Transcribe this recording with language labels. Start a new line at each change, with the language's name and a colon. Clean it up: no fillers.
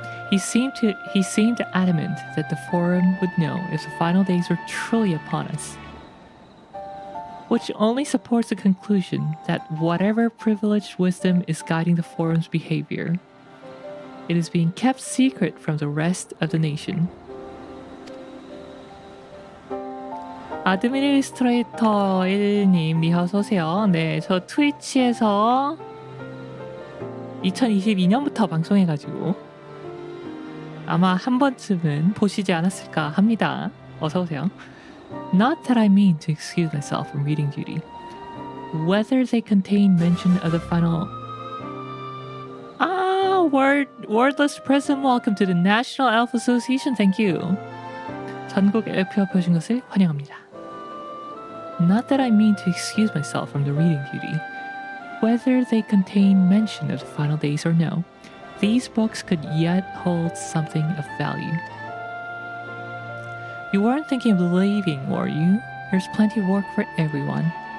English: He seemed adamant that the Forum would know if the final days were truly upon us, which only supports the conclusion that whatever privileged wisdom is guiding the Forum's behavior, it is being kept secret from the rest of the nation.
Korean: 아드미니스트레이터 1님, 니 어서오세요. 네, 저 트위치에서 2022년부터 방송해가지고 아마 한 번쯤은 보시지 않았을까 합니다. 어서오세요.
English: Not that I mean to excuse myself from reading duty. Whether they contain mention of the final... wordless prism, welcome to the National Elf Association, thank you.
Korean: 전국 엘프협회 오신 것을 환영합니다.
English: Not that I mean to excuse myself from the reading duty. Whether they contain mention of the final days or no, these books could yet hold something of value. You weren't thinking of leaving, were you? There's plenty of work for everyone.